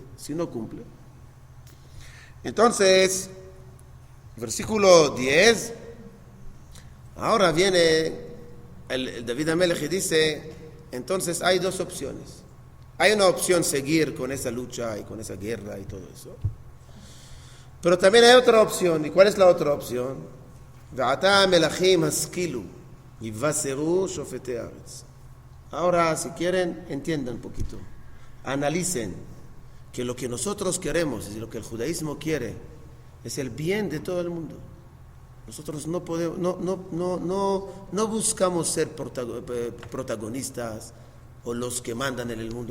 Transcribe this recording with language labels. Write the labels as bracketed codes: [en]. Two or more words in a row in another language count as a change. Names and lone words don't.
[es] Si no cumple. Entonces, versículo 10. Ahora viene el David Amelech y dice, entonces hay 2 opciones. Hay una opción seguir con esa lucha y con esa guerra y todo eso. Pero también hay otra opción. ¿Y cuál es la otra opción? [he] ועתה מלכים השכילו הוסרו שופטי ארץ. [es] Ahora, si quieren, entiendan un poquito. Analicen que lo que nosotros queremos y lo que el judaísmo quiere es el bien de todo el mundo. Nosotros no podemos, no buscamos ser protagonistas o los que mandan en el mundo.